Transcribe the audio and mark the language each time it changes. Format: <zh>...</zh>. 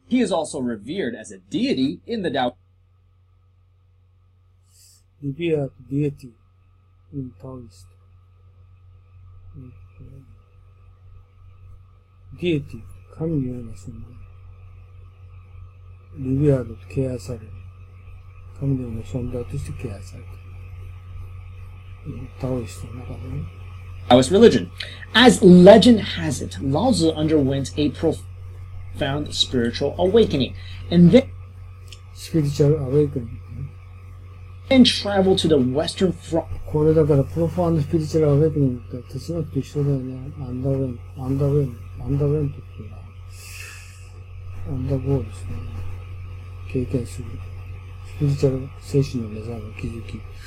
<en>He is also revered as a deity in the Tao. Revered deity in Taoist.</en> <ja>Deity, 神のような存在。リベアードとケアされる。神のような存在としてケアされている。タオイストの中でね。</ja> <en>Taoist religion. As legend has it, Lao Tzu underwent a profound spiritual awakening and Spiritual awakening. then traveled to the western front.</en> <ja>これだからプロファンのスピリチュアルアウェイクニングって哲学と一緒だよね。アンダーウェントっていうのは、アンダーゴーですね。経験する。スピリチュアル精神の目覚め、気づき。</ja>